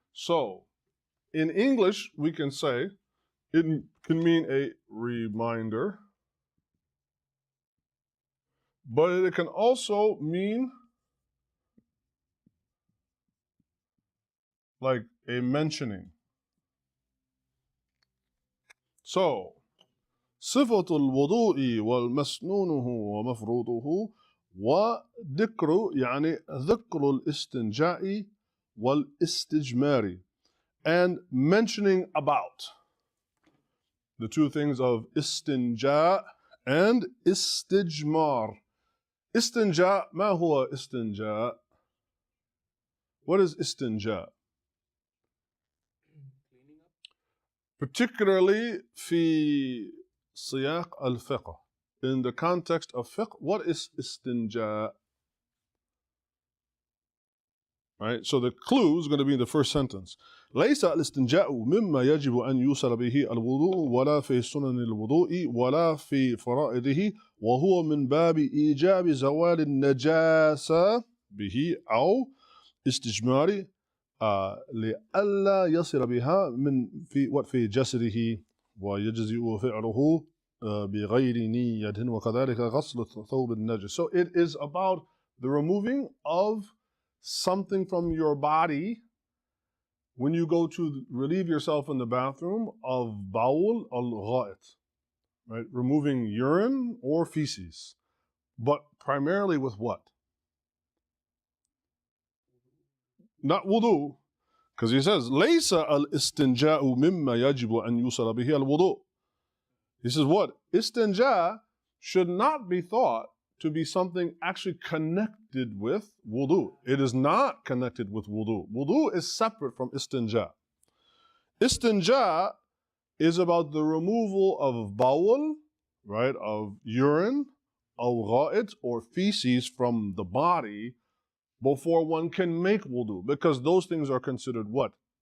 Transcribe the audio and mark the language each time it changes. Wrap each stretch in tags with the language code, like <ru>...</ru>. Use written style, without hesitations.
<en>So, in English, we can say it can mean a reminder, but it can also mean like a mentioning.</en> <ar>So, صفة الوضوء والمسنونه ومفروضه وذكر يعني ذكر الاستنجاء والاستجمار,</ar> <en>and mentioning about. the two things of istinja and istijmar.</en> <ar>Istinja, ما هو istinja?</ar> <en>What is istinja? Cleaning up.</en> <ar>Particularly في سياق الفقه.</ar> <en>In the context of fiqh, what is istinja? Right? So the clue is going to be in the first sentence.</en> <ar>ليس الاستنجاء مما يجب أن يوصل به الوضوء ولا في سنن الوضوء ولا في فرائضه وهو من باب إيجاب زوال النجاسة به أو استجمار لئلا يصل بها من في جسده ويجزئ فعله بغير نية وكذلك غسل ثوب النجس.</ar> <en>So it is about the removing of something from your body when you go to relieve yourself in the bathroom of bawl al-gha'it, right? Removing urine or feces, but primarily with what? Not wudu, because he says</en> <ar>ليس الاستنجاء مما يجب أن يوصل به الوضوء.</ar> <en>He says what? Istinja should not be thought to be something actually connected with wudu. It is not connected with wudu. Wudu is separate from istinja. Istinja is about the removal of bawl, right, of urine, al-gha'it, or feces from the body before one can make wudu, because those things are considered what?</en>